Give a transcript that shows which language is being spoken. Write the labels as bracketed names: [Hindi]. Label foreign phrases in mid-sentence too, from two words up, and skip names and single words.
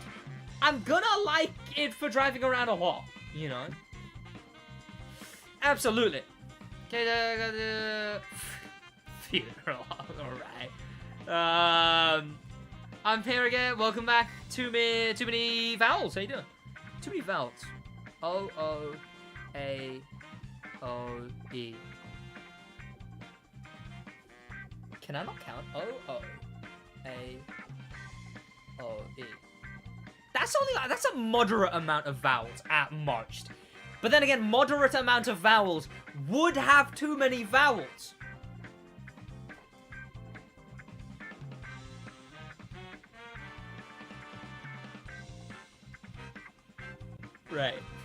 [English] I'm gonna like it for driving around a lot, you know? Absolutely. Okay, alright. I'm here again. Welcome back. Too many vowels. How you doing? Too many vowels. O-O-A-O-E. Can I not count? O-O. A-O-E. That's only like, that's a moderate amount of vowels at most. But then again, moderate amount of vowels would have too many vowels. Right.